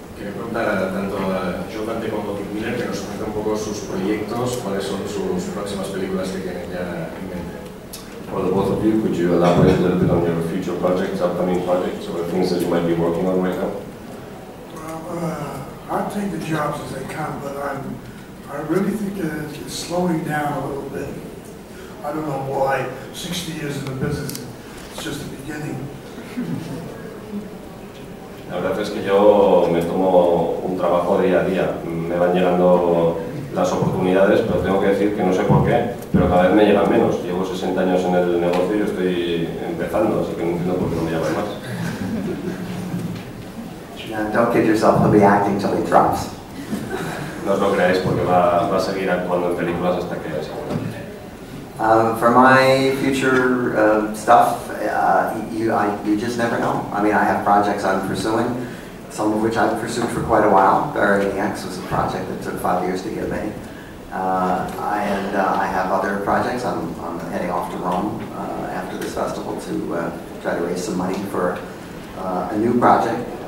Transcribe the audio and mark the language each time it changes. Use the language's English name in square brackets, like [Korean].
[Spanish] Quería preguntar tanto a Joe Dante como a Kirk Miller que nos cuente un poco sus proyectos, cuáles son sus próximas películas que tienen ya en mente. [English] For the both of you, could you elaborate a little bit on your future projects, upcoming projects, or things that you might be working on right now? Well, I take the jobs as they come, but I really think it's slowing down a little bit. I don't know why. 60 years in the business, it's just the beginning. [Spanish] La verdad es que yo me tomo un trabajo día a día. Me van llegando las oportunidades, pero tengo que decir que no sé por qué, pero cada vez me llegan menos. Llevo 60 años en el negocio y estoy empezando, así que no entiendo por qué no me llaman más. [English] Don't kid yourself, he'll be acting till he drops. [Spanish] No os lo creáis porque va a seguir actuando en películas hasta que se acabe. [English] For my future stuff, you just never know. I mean, I have projects I'm pursuing, some of which I've pursued for quite a while. Barry and the X was a project that took 5 years to get made. I have other projects. I'm heading off to Rome after this festival to try to raise some money for a new project.